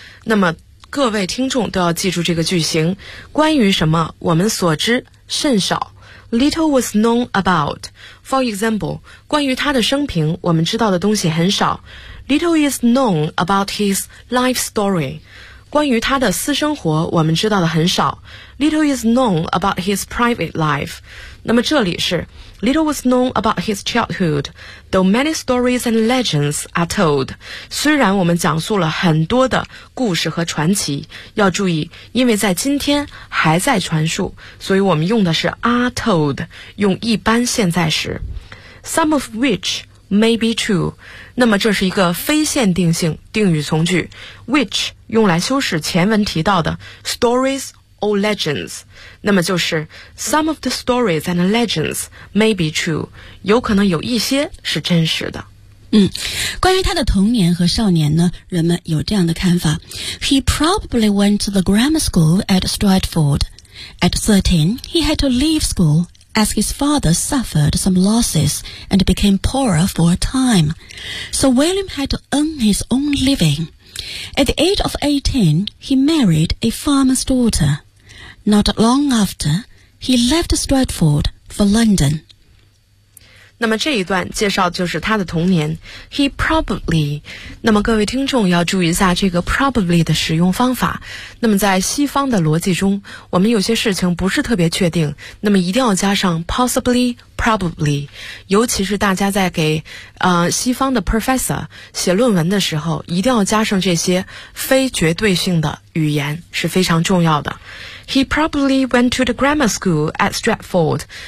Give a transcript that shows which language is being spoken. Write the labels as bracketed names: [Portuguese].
[Chinese] 那么各位听众都要记住这个句型，关于什么我们所知甚少。 [English] Little was known about. For example, [Chinese] 关于他的生平我们知道的东西很少。 [English] Little is known about his life story. [Chinese] 关于他的私生活我们知道的很少。 [English] Little is known about his private life. [Chinese] 那么这里是 [English] Little was known about his childhood, though many stories and legends are told. [Chinese] 虽然我们讲述了很多的故事和传奇，要注意，因为在今天还在传述，所以我们用的是 [English] are told, [Chinese] 用一般现在时。 [English] Some of which may be true. [Chinese] 那么这是一个非限定性定语从句， which 用来修饰前文提到的 [English] stories or legends. [Chinese] 那么就是 [English] some of the stories and legends may be true. [Chinese] 有可能有一些是真实的。关于他的童年和少年呢，人们有这样的看法。 [English] He probably went to the grammar school at Stratford. At 13, he had to leave school as his father suffered some losses and became poorer for a time. So William had to earn his own living. At the age of 18, he married a farmer's daughter. Not long after, he left Stratford for London. [Chinese] 那么这一段介绍就是他的童年。 [English] He probably, [Chinese] 那么各位听众要注意一下这个 probably 的使用方法。那么在西方的逻辑中，我们有些事情不是特别确定，那么一定要加上 possibly, probably。尤其是大家在给西方的 professor 写论文的时候，一定要加上这些非绝对性的语言是非常重要的。 [English] He probably went to the grammar school at Stratford.